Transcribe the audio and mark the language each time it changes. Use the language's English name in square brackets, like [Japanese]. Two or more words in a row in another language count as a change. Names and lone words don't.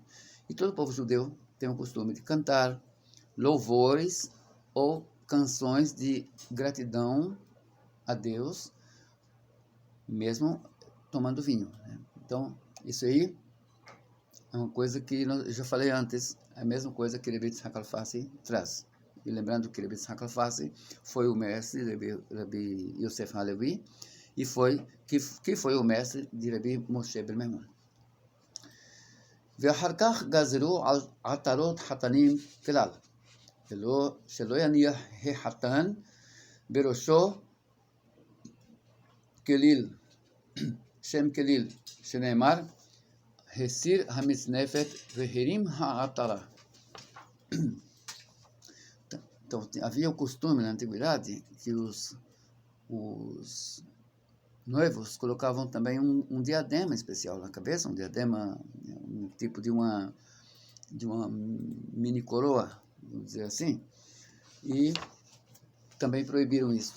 [Portuguese] E todo o povo judeu tem o costume de cantar louvores ou canções de gratidão a Deus, mesmo tomando vinho, né? Então, isso aí é uma coisa que eu já falei antes, é a mesma coisa que Rebbe Tzchak Alfasi traz. E lembrando que Rebbe Tzchak Alfasi foi o mestre de Rebbe Yosef Halevi, e que foi o mestre de Rebbe Moshe ben Maimon. [Hebrew] ואחר כך גזרו על עטרות חתנים כלל, שלא יניח החתן בראשו כליל, שם כליל, שנאמר, הסיר המצנפת והרים העטרה. [Portuguese] Então, havia o costume na antiguidade que os noivos colocavam também um diadema especial na cabeça, um diadema, um tipo de uma mini coroa, vamos dizer assim, e também proibiram isso.